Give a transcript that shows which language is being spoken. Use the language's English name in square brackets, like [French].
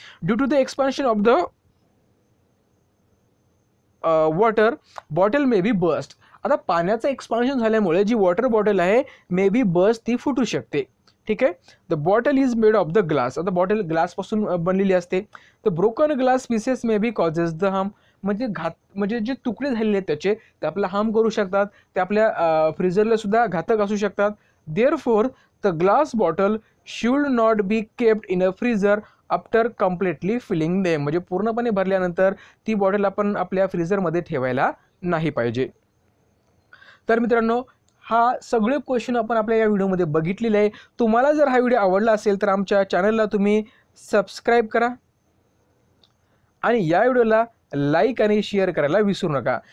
[English] Due to the expansion of the water bottle may be burst. [Marathi] आता पाण्याचं expansion झाल्यामुळे जी water bottle आहे [English] may be burst, [Marathi] ती फुटू शकते. ठीक आहे. [English] The bottle is made of the glass. [Marathi] आता बॉटल ग्लासपासून बनलेली असते. [English] The broken glass pieces may be causes the harm. [Marathi] म्हणजे जे तुकडे झालेले आहेत त्याचे ते आपल्याला हार्म करू शकतात, ते आपल्या फ्रीझरला सुद्धा घातक असू शकतात. [English] Therefore the glass bottle should not be kept in a freezer after completely filling them. [Marathi] म्हणजे पूर्णपणे भरल्यानंतर ती बॉटल आपण आपल्या फ्रीझरमध्ये ठेवायला नाही पाहिजे. तर मित्रांनो, हा सगळे क्वेश्चन आपण आपल्या या व्हिडिओमध्ये बघितलेले आहे. तुम्हाला जर हा व्हिडिओ आवडला असेल तर आमच्या चॅनलला तुम्ही सबस्क्राईब करा आणि या व्हिडिओला लाईक आणि शेअर करायला विसरू नका.